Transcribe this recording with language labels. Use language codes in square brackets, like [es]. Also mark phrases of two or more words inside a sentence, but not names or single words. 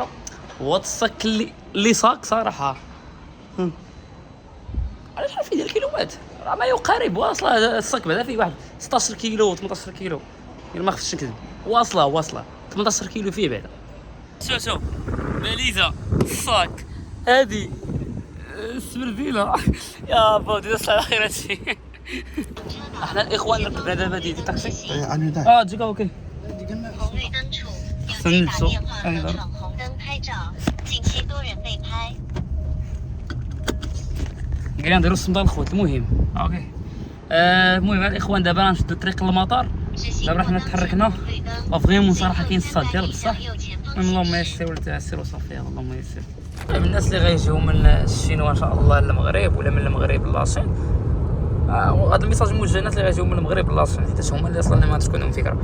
[ar] هو الصك اللي صاك صراحه على شحال فيه ديال الكيلوات، راه ما يقارب واصله الصك بعدا فيه واحد 16 كيلو 18 كيلو، الا ما خفتش نكذب. واصله 18 كيلو فيه بعدا. شوف باليزه الصاك هادي السمرديله يا بودي صح على خير هادشي. احنا الاخوان ركبنا دابا دي تاكسي تجيك اوكي [zh] 红绿灯处有分一台手电话闯红灯拍照，近期多人被拍。 [ar] قاعدين نديرو الصمدان الخوت. المهم اوكي المهم الاخوان دابا نشدو طريق المطار. دابا حنا تحركنا فريمون صراحه كاين الصاد ديال بصح. اللهم يسر وتعسر وصافي اللهم يسر. طيب الناس اللي غيجيو من الشينوا ان شاء الله للمغرب ولا من المغرب لاشين، وهذا الميساج موجه للناس اللي غيجيو من المغرب لاشين حيت هما اللي اصلا ما عندوش عندهم فكره.